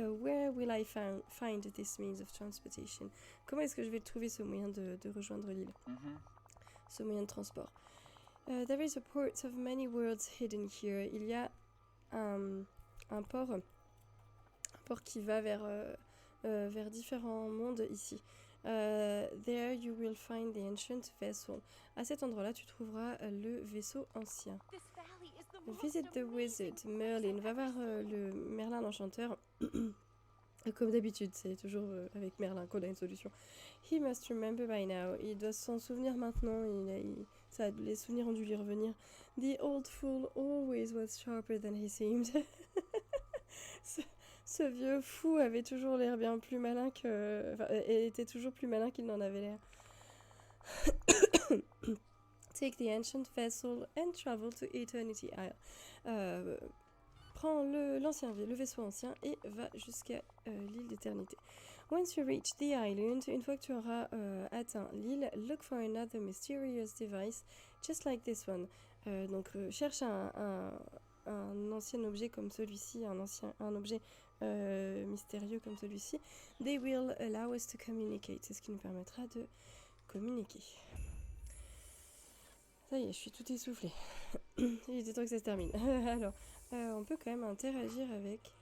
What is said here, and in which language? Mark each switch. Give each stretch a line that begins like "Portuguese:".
English: Where will I find this means of transportation?
French: Comment est-ce que je vais trouver ce moyen de rejoindre l'île? Ce moyen de transport.
English: There is a port of many worlds hidden here.
French: Il y a un port qui va vers différents mondes ici.
English: There you will find the ancient vessel.
French: À cet endroit-là, tu trouveras le vaisseau ancien.
English: Visit the wizard, Merlin.
French: Va voir le Merlin l'enchanteur. Comme d'habitude, c'est toujours avec Merlin qu'on a une solution.
English: He must remember by now.
French: Il doit s'en souvenir maintenant. Les souvenirs ont dû lui revenir.
English: The old fool always was sharper than he seemed.
French: Ce vieux fou avait toujours l'air bien plus malin que... Enfin, était toujours plus malin qu'il n'en avait l'air.
English: Take the ancient vessel and travel to Eternity Isle.
French: Prends le vaisseau ancien et va jusqu'à l'île d'éternité.
English: Once you reach the island,
French: une fois que tu auras atteint l'île,
English: look for another mysterious device, just like this one.
French: Donc cherche un ancien objet comme celui-ci, un objet mystérieux comme celui-ci.
English: They will allow us to communicate.
French: C'est ce qui nous permettra de communiquer. Ça y est, je suis tout essoufflée. Il était temps que ça se termine. Alors, on peut quand même interagir avec...